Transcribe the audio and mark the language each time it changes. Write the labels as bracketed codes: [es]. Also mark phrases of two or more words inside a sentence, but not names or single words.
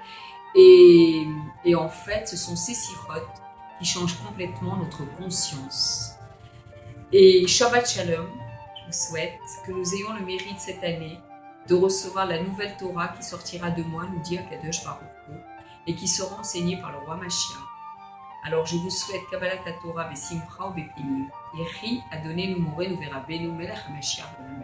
[fr] Et en fait, ce sont ces sirotes qui changent complètement notre conscience. Et Shabbat Shalom, je vous souhaite que nous ayons le mérite cette année de recevoir la nouvelle Torah qui sortira de moi, nous dit [he] הקדוש ברוך הוא, [fr] et qui sera enseignée par le roi Mashiach. Alors je vous souhaite [he] קבלת התורה בשמחה ובפנימיות. יחי אדוננו מורנו ורבנו מלך המשיח.